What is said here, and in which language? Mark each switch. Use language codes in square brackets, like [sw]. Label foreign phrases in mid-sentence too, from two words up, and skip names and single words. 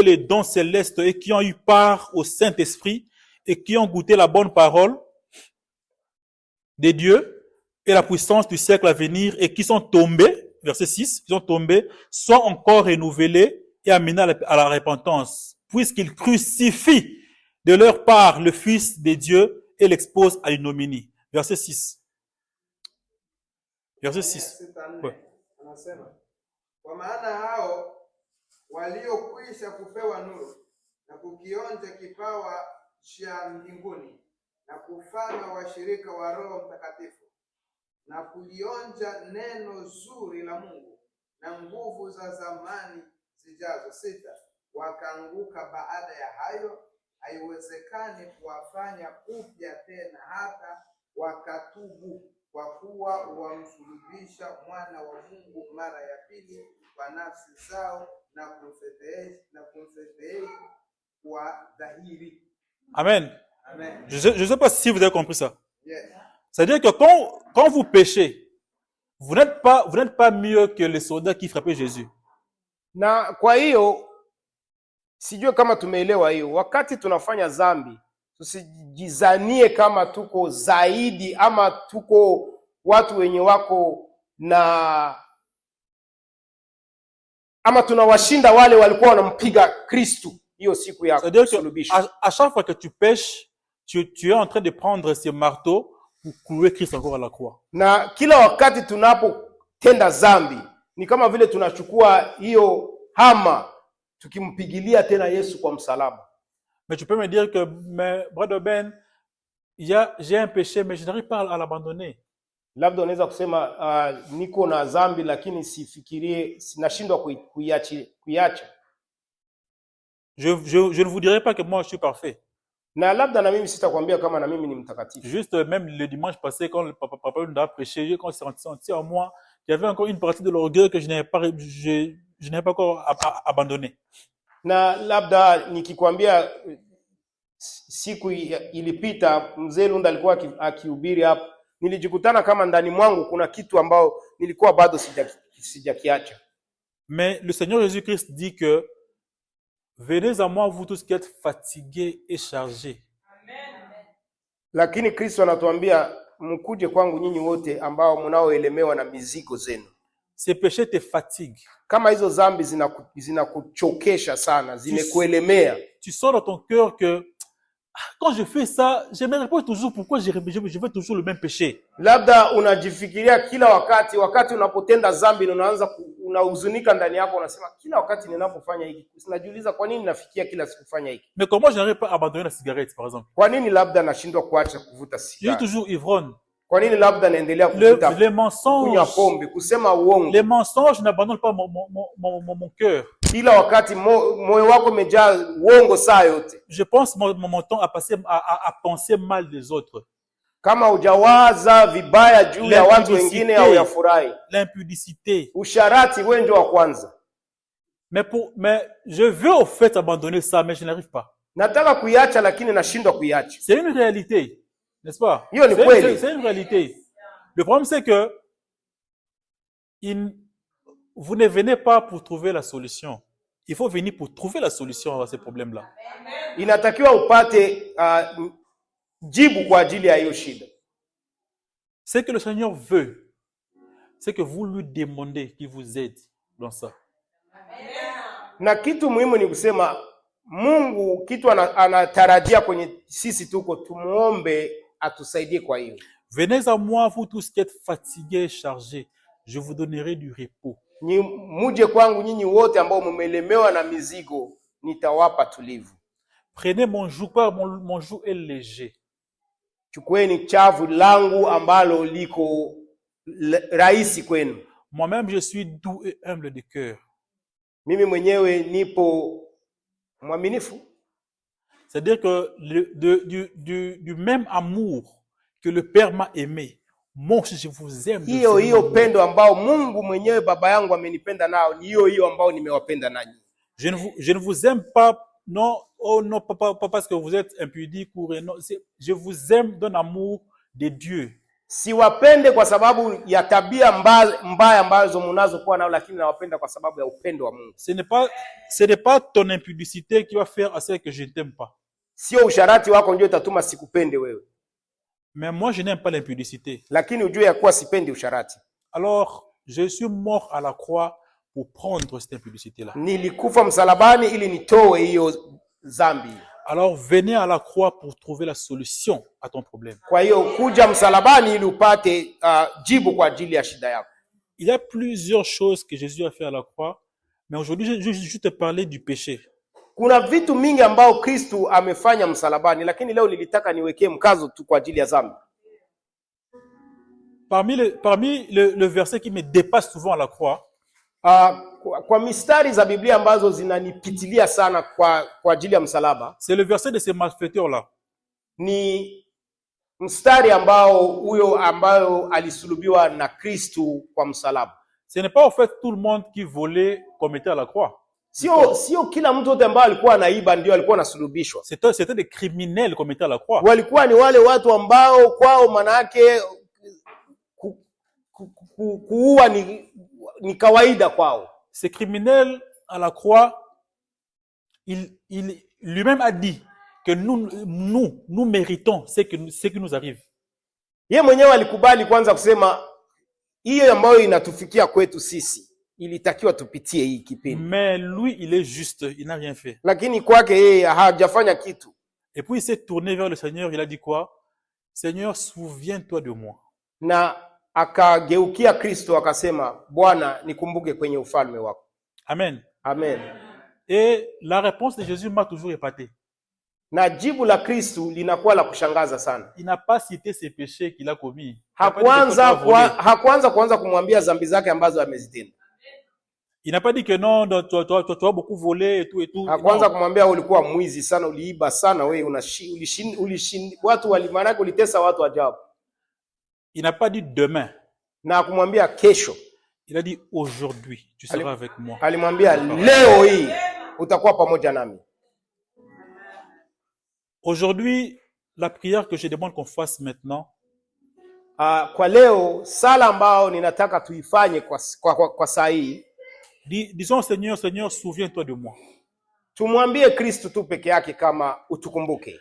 [fr] les dons célestes et qui ont eu part au Saint-Esprit et qui ont goûté la bonne parole de Dieu et la puissance du siècle à venir et qui sont tombés, verset 6, qui sont tombés, soient encore renouvelés et amenés à la repentance, puisqu'ils crucifient de leur part le Fils de Dieu et l'exposent à l'ignominie. Verset 6. Verset 6. Ouais. [sw] Kwa maana hao waliokwisha kupewa nuru na kukionja kipawa cha mbinguni na kufanywa washirika wa Roho Mtakatifu na kulionja neno zuri la Mungu na nguvu za zamani zijazo 6, wakaanguka baada ya hayo, haiwezekani kuwafanya upya tena hata wakatubu, kwa kuwa wamsulubisha mwana wa Mungu mara ya pili kwa nafsi zao na kumfedhehi kwa dhahiri. Amen. Amen. [fr] Je ne sais pas si vous avez compris ça. Yes. C'est-à-dire que quand vous péchez, vous n'êtes pas mieux que les soldats qui frappaient Jésus. [sw] Na kwa hiyo sijue kama tumeelewa hiyo. Wakati tunafanya dhambi, tusijizanie kama tuko zaidi ama tuko watu wenye wako na ama tunawashinda wale walikuwa wanampiga Kristo hiyo siku ya sulubisho. [fr] À chaque fois que tu pêches, tu es en train de prendre ce marteau pour clouer Christ encore à la croix. [sw] Na kila wakati tunapotenda dhambi ni kama vile tunachukua hiyo hama tukimpigilia tena Yesu kwa msalaba. [fr] Mais tu peux me dire que, mais brother Ben, j'ai un péché mais je n'arrive pas à l'abandonner. [sw] Labda unaweza kusema niko na dhambi lakini sifikirie, sinashindwa kuiacha. [fr] Je ne vous dirai pas que moi je suis parfait. [sw] Na labda na mimi sitakwambia kama na mimi ni mtakatifu. [fr] Juste même le dimanche passé quand le papa nous a prêché, quand j'ai senti en moi qu'il y avait encore une partie de l'orgueil que je n'avais pas encore abandonné. [sw] Na labda nikikwambia siku ilipita mzee Lunda alikuwa akihubiri hapo, nilijikutana kama ndani mwangu kuna kitu ambao nilikuwa bado sijakiacha. [fr] Mais le Seigneur Jésus-Christ dit que venez à moi vous tous qui êtes fatigués et chargés. Amen. [sw] Lakini Kristo anatuambia mkuje kwangu nyinyi wote ambao mnaoelemewa na mizigo zenu. [fr] Ces péchés te fatiguent. [sw] Kama hizo dhambi zinakuchokesha sana, zimekuelemea. [fr] Tu sens dans ton cœur que quand je fais ça, je me réponds toujours pourquoi je fais toujours le même péché. [sw] Labda unajifikiria kila wakati unapotenda dhambi unaanza unahuzunika ndani yako, unasema kila wakati ninapofanya hiki, sinajiuliza kwa nini nafikia kila siku kufanya hiki. [fr] Mais comment je n'arrive pas à abandonner la cigarette par exemple? [sw] Kwa nini labda nashindwa kuacha kuvuta sigara? [fr] Je suis toujours ivrogne. [sw] Kwa nini labda naendelea kuvuta kunywa pombe, kusema uongo? [fr] Les mensonges n'abandonnent pas mon cœur. [sw] Kila wakati moyo wako umejaa uongo saa yote. [fr] Je pense mon temps à penser mal des autres. [sw] Kama hujawaza vibaya juu ya watu wengine au ya furahi. [fr] L'impudicité. [sw] Usharati wewe ndio wa kwanza. [fr] Mais je veux au fait abandonner ça mais je n'arrive pas. [sw] Nataka kuiacha lakini nashindwa kuiacha. [fr] C'est une réalité, n'est-ce pas? C'est une réalité. Le problème c'est que vous ne venez pas pour trouver la solution. Il faut venir pour trouver la solution à ces problèmes-là. [sw] Inatakiwa upate jibu kwa ajili ya hiyo shida. [fr] Ce que le Seigneur veut, c'est que vous lui demandez qu'il vous aide dans ça. [sw] Na kitu muhimu ni kusema Mungu kitu anatarajia kwenye sisi tuko tumuombe atusaidie kwa hiyo. [fr] Venez à moi, vous tous qui êtes fatigués et chargés, je vous donnerai du repos. [sw] Muje kwangu nyinyi wote ambao mmelemewa na mizigo, nitawapa tulivu. [fr] Prenez mon joug, car mon joug est léger. [sw] Chukueni chavu langu ambalo liko rahisi kwenu. [fr] Moi-même, je suis doux et humble de cœur. [sw] Mimi mwenyewe nipo mwaminifu. [fr] C'est-à-dire que du même amour que le Père m'a aimé, moi aussi je vous aime. [sw] Hiyo pendo ambao Mungu mwenyewe baba yangu amenipenda nao, ni hiyo ambao nimewapenda nanyi. [fr] Je ne vous aime pas, non, oh non, pas parce que vous êtes impudique ou non, je vous aime d'un amour de Dieu. [sw] Siwapende kwa sababu ya tabia mbaya ambazo mnazokuwa nao, lakini nawapenda kwa sababu ya upendo wa Mungu. [fr] Ce n'est pas ton impudicité qui va faire à ce que je ne t'aime pas. [sw] Sio usharati wako ndio itatuma sikupende wewe. [fr] Mais moi je n'aime pas l'impudicité. [sw] Lakini ujue ya kuwa sipendi usharati. [fr] Alors, je suis mort à la croix pour prendre cette impudicité là. [sw] Nilikufa msalabani ili nitoe hiyo dhambi. [fr] Alors venez à la croix pour trouver la solution à ton problème. [sw] Kwa hiyo kuja msalabani ili upate jibu kwa ajili ya shida yako. [fr] Il y a plusieurs choses que Jésus a fait à la croix, mais aujourd'hui je vais te parler du péché. [sw] Kuna vitu mingi ambao Kristo amefanya msalabani, lakini leo nilitaka niwekee mkazo tu kwa ajili ya dhambi. [fr] Parmi le verset qui me dépasse souvent à la croix, [sw] kwa mistari za Biblia ambazo zinanipitilia sana kwa ajili ya msalaba, [fr] c'est le verset de ces malfaiteurs là. [sw] Ni mstari ambayo alisulubiwa na Kristo kwa msalaba. [fr] Ce n'est pas en fait tout le monde qui volait comme était à la croix. [sw] Sio kila mtu wote ambao alikuwa anaiba ndio alikuwa anasulubishwa. [fr] C'était des criminels comme étaient à la croix. [sw] Walikuwa ni wale watu ambao kwao manake kuua ni kawaida kwao. [fr] Ces criminels à la croix, il lui-même a dit que nous méritons ce qui nous arrive. [sw] Yeye mwenyewe alikubali kwanza kusema hiyo ambayo inatufikia kwetu sisi ilitakiwa tupitie hii kipindi. [fr] Mais lui, il est juste, il n'a rien fait. [sw] Lakini kwake yeye hajafanya kitu. [fr] Et puis il s'est tourné vers le Seigneur, il a dit quoi? Seigneur, souviens-toi de moi. [sw] Na akageukia Kristo akasema, Bwana nikumbuke kwenye ufalme wako. Amen. Amen. [fr] Et la réponse de Jésus m'a toujours épaté. [sw] Na jibu la Kristo linakuwa la kushangaza sana. [fr] Il n'a pas cité ses péchés qu'il a commis. [sw] Hakuanza kumwambia dhambi zake ambazo amezitenda. [fr] Il n'a pas dit que non, tu as beaucoup volé et tout et tout. [sw] Hakuanza kumwambia ulikuwa mwizi sana, uliiba sana, wewe watu walimanaka ulitesa watu ajabu. [fr] Il n'a pas dit demain. [sw] Na kumwambia kesho. [fr] Il a dit aujourd'hui, tu seras avec moi. [sw] Alimwambia leo hii utakuwa pamoja nami. [fr] Aujourd'hui, la prière que je demande qu'on fasse maintenant, [sw] kwa leo sala ambao ninataka tuifanye kwa saa hii, [fr] disons Seigneur, souviens-toi de moi. [sw] Tumwambie Kristo tu peke yake kama utukumbuke.